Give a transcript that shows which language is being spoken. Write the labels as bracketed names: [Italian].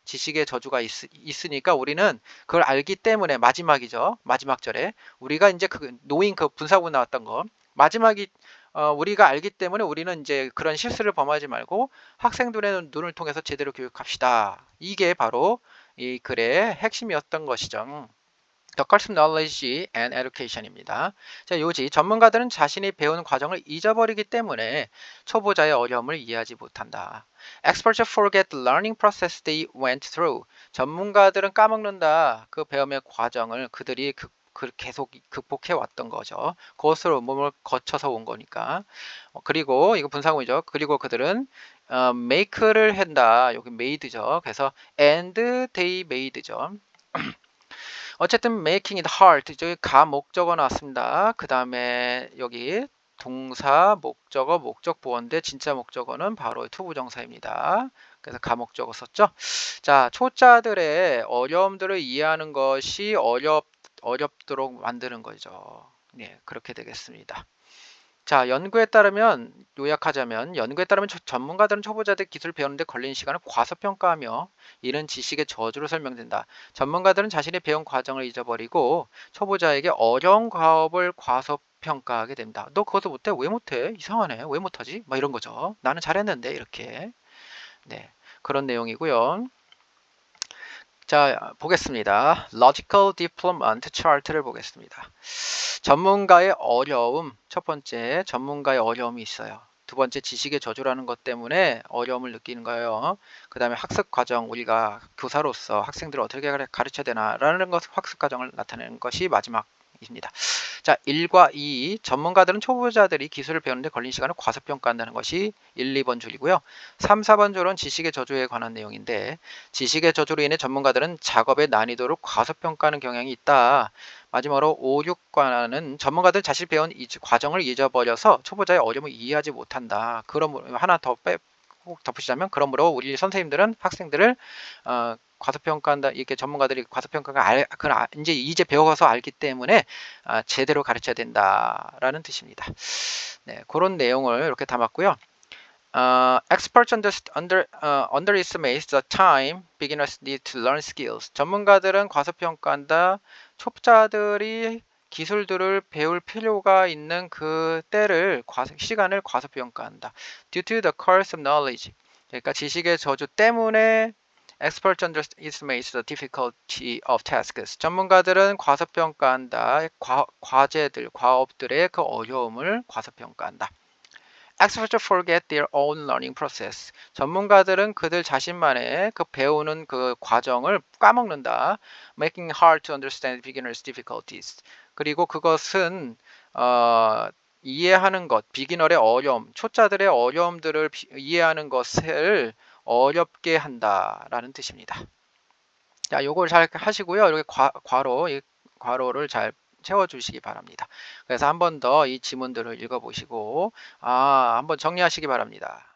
[Korean] 지식의 저주가 있으니까 우리는 그걸 알기 때문에 마지막이죠. 마지막 절에 우리가 이제 노인 분사구 나왔던 거 마지막이 우리가 알기 때문에 우리는 이제 그런 실수를 범하지 말고 학생들의 눈을 통해서 제대로 교육합시다. 이게 바로 이 글의 핵심이었던 것이죠. [English] The course of knowledge and education입니다. [Korean] 자, 요지 전문가들은 자신이 배운 과정을 잊어버리기 때문에 초보자의 어려움을 이해하지 못한다. [English] Experts forget the learning process they went through. [Korean] 전문가들은 까먹는다. 그 배움의 과정을 그들이 계속 극복해 왔던 거죠. 그것으로 몸을 거쳐서 온 거니까. 그리고 이거 분사구이죠. 그리고 그들은 make를 한다. 여기 made죠. 그래서 [English] and they made죠. [Korean] 어쨌든 [English] making it hard. [Korean] 저기 가 목적어 나왔습니다. 그 다음에 여기 동사, 목적어, 목적 보어인데 진짜 목적어는 바로 투부정사입니다. 그래서 가 목적어 썼죠. 자, 초짜들의 어려움들을 이해하는 것이 어렵도록 만드는 거죠. 네, 그렇게 되겠습니다. 자, 연구에 따르면 요약하자면 연구에 따르면 전문가들은 초보자들 기술을 배우는데 걸리는 시간을 과소평가하며 이는 지식의 저주로 설명된다. 전문가들은 자신이 배운 과정을 잊어버리고 초보자에게 어려운 과업을 과소평가하게 됩니다. 너 그것도 못해? 왜 못해? 이상하네. 왜 못하지? 막 이런 거죠. 나는 잘했는데 이렇게. 네, 그런 내용이고요. 자, 보겠습니다. Logical Deployment Chart를 보겠습니다. 전문가의 어려움, 첫 번째 전문가의 어려움이 있어요. 두 번째 지식의 저주라는 것 때문에 어려움을 느끼는 거예요. 그 다음에 학습 과정, 우리가 교사로서 학생들을 어떻게 가르쳐야 되나라는 것, 학습 과정을 나타내는 것이 마지막입니다. 자, 1과 2, 전문가들은 초보자들이 기술을 배우는데 걸린 시간을 과소평가한다는 것이 1, 2번 줄이고요. 3, 4번 줄은 지식의 저주에 관한 내용인데 지식의 저주로 인해 전문가들은 작업의 난이도를 과소평가하는 경향이 있다. 마지막으로 5, 6과는 전문가들 자신이 배운 과정을 잊어버려서 초보자의 어려움을 이해하지 못한다. 그러므로 하나 더 꼭 덧붙이자면 그러므로 우리 선생님들은 학생들을 과소평가한다. 이렇게 전문가들이 과소평가가 이제 배워서 알기 때문에 제대로 가르쳐야 된다라는 뜻입니다. 네, 그런 내용을 이렇게 담았고요. [English] Experts underestimate the time beginners need to learn skills. [Korean] 전문가들은 과소평가한다. 초보자들이 기술들을 배울 필요가 있는 그 시간을 과소평가한다. [English] Due to the curse of knowledge. [Korean] 그러니까 지식의 저주 때문에 [English] Experts underestimate the difficulty of tasks. [Korean] 전문가들은 과소평가한다. 과제들, 과업들의 그 어려움을 과소평가한다. [English] Experts forget their own learning process. [Korean] 전문가들은 그들 자신만의 그 배우는 그 과정을 까먹는다. [English] Making it hard to understand beginners' difficulties. [Korean] 그리고 그것은 이해하는 것, 비기너의 어려움, 초짜들의 어려움들을 이해하는 것을 어렵게 한다라는 뜻입니다. 자, 요걸 잘 하시고요. 이렇게 이 괄호를 잘 채워주시기 바랍니다. 그래서 한 번 더 이 지문들을 읽어보시고 한번 정리하시기 바랍니다.